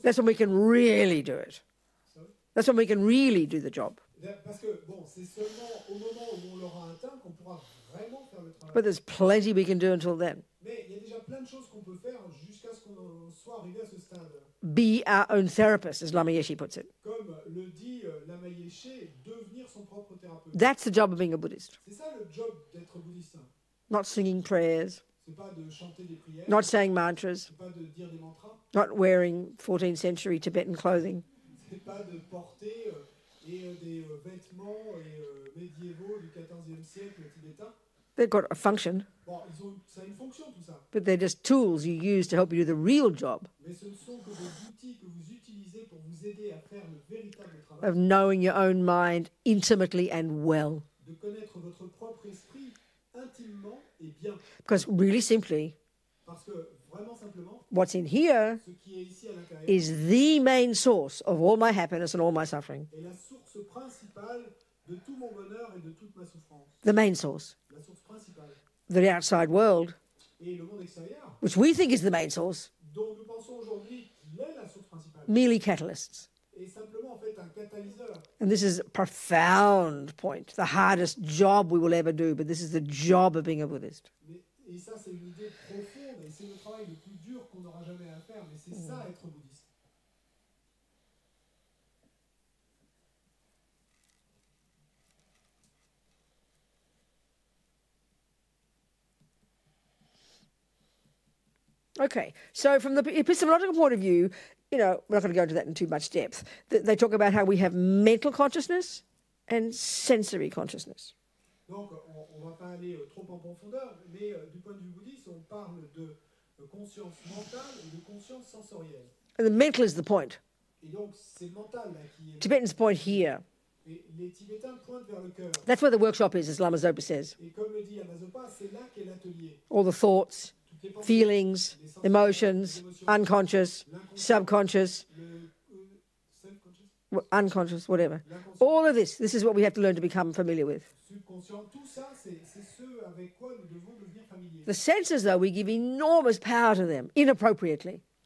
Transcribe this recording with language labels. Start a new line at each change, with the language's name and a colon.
English: That's when we can really do it. Sorry. That's when we can really do the job.
French: Parce que, bon, c'est seulement au moment où on l'aura atteint qu'on pourra vraiment faire le travail.
English: But there's plenty we can do until then.
French: Mais il y a déjà plein de choses qu'on peut faire jusqu'à ce qu'on soit arrivé à ce stade.
English: Be our own therapist, as Lama Yeshe puts it.
French: Comme le dit Lama Yeshe, devenir son propre thérapeute.
English: That's the job of being a Buddhist.
French: C'est ça le job d'être bouddhiste.
English: Not singing prayers,
French: C'est pas de chanter des prières,
English: not saying mantras,
French: c'est pas de dire des mantras,
English: not wearing 14th century Tibetan clothing.
French: c'est pas de porter des vêtements médiévaux du XIVe siècle tibétain.
English: They've got a function,
French: Bon, ça a une fonction tout ça,
English: but they're just tools you use to help you do the real job
French: mais ce ne sont que des outils que vous utilisez pour vous aider à faire le véritable travail,
English: of knowing your own mind intimately and well.
French: de connaître votre propre esprit intimement et bien.
English: Because really simply,
French: Parce que vraiment simplement,
English: what's in here
French: ce qui est ici à l'intérieur
English: is the main source of all my happiness and all my suffering.
French: est la source principale de tout mon bonheur et de toute ma souffrance.
English: The main source.
French: La source principale.
English: The outside world,
French: Et le monde extérieur,
English: which we think is the main source,
French: dont nous pensons aujourd'hui qu'il est la source principale,
English: merely catalysts.
French: est simplement en fait un catalyseur.
English: And this is a profound point, the hardest job we will ever do, but this is the job of being a Buddhist.
French: Et ça, c'est une idée profonde et c'est le travail le plus dur qu'on n'aura jamais à faire, mais c'est ça être bouddhiste.
English: Okay, so from the epistemological point of view, you know, we're not going to go into that in too much depth. They talk about how we have mental consciousness and sensory consciousness.
French: Donc, on ne va pas aller trop en profondeur, mais du point de vue bouddhiste, on parle de conscience mentale et de conscience sensorielle.
English: And the mental is the point.
French: Et donc, c'est le mental là, qui est...
English: Tibetans point here.
French: Et les Tibétains pointent vers le cœur.
English: That's where the workshop is, as Lama Zopa says.
French: Et comme le dit Lama Zopa, c'est là qu'est l'atelier.
English: All the thoughts,
French: Toutes les pensées,
English: feelings,
French: les sensations,
English: emotions,
French: les émotions,
English: unconscious, subconscious, self-conscious, unconscious, whatever.
French: l'inconscient,
English: All of this is what we have to learn to become familiar with.
French: subconscient, tout ça, c'est ce avec quoi nous devons devenir familiers.
English: The senses, though, we give enormous power to them, inappropriately.